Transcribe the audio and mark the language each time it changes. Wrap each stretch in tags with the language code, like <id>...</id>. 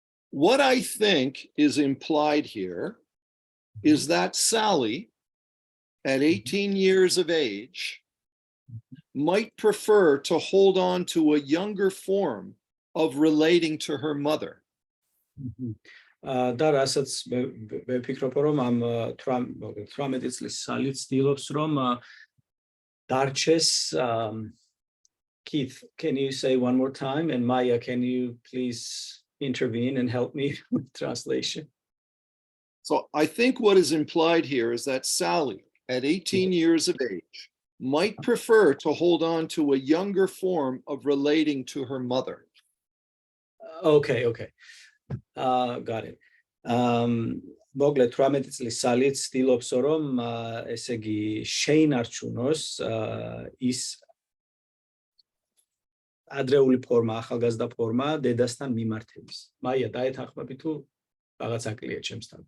<en>What I think is implied here is that Sally, at 18 years of age, might prefer to hold on to a younger form of relating to her mother.</en> <ka>და რასაც მე ვფიქრობ, რომ ამ 18 წლის სალი ცდილობს, რომ დარჩეს</ka> <en>Keith, can you say one more time? And Maya, can you please intervene and help me with translation? So I think what is implied here is that Sally, at 18 years of age, might prefer to hold on to a younger form of relating to her mother. Okay. Got it.</en> <ka>Მოკლედ 18 წლის სალიც ცდილობს რომ ესე იგი შეინარჩუნოს ის ადრეული ფორმა, ახალგაზრდა ფორმა დედასთან მიმართების. მაია, დაეთანხმები თუ რაღაც აკლია ჩემსთან?</ka>